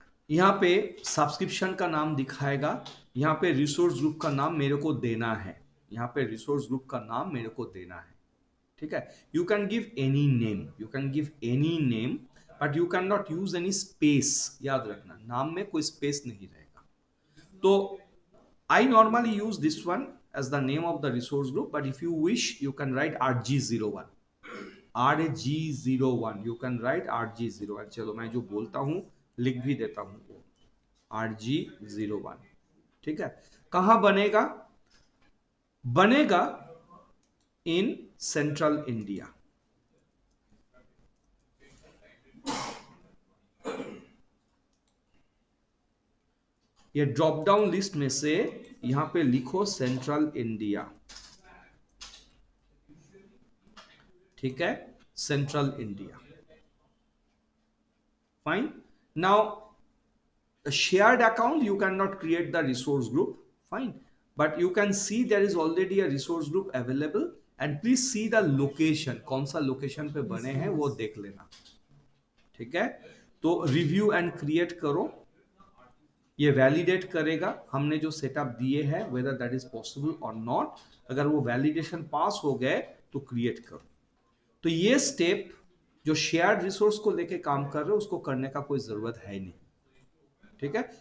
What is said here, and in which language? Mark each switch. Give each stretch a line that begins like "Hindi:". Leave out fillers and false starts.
Hindi: यहां पे सब्सक्रिप्शन का नाम दिखाएगा, यहां पे रिसोर्स ग्रुप का नाम मेरे को देना है, यहां पे रिसोर्स ग्रुप का नाम मेरे को देना है, ठीक है।
English: You can give any name, you can give any name, but you can not use any space.
Hindi: याद रखना, नाम में कोई स्पेस नहीं रहेगा।
English: तो I normally use this one as the name of the resource group, but if you wish you can write RG01,
Hindi: RG01,
English: You can write RG01।
Hindi: चलो मैं जो बोलता हूं लिख भी देता हूं, वो RG01, ठीक है। कहां बनेगा? बनेगा इन सेंट्रल इंडिया। ये ड्रॉप डाउन लिस्ट में से यहां पे लिखो सेंट्रल इंडिया, ठीक है, central India, fine.
English: now a shared account you cannot create the resource group, fine, but you can see there is already a resource group available, and please see the location,
Hindi: कौन सा location पे बने हैं वो देख लेना, ठीक है। तो रिव्यू एंड क्रिएट करो, ये वैलिडेट करेगा हमने जो सेटअप दिए हैं
English: whether that is possible or not।
Hindi: अगर वो वैलिडेशन पास हो गए तो क्रिएट करो। तो ये स्टेप जो शेयर्ड रिसोर्स को लेके काम कर रहे हो उसको करने का कोई जरूरत है नहीं, ठीक है।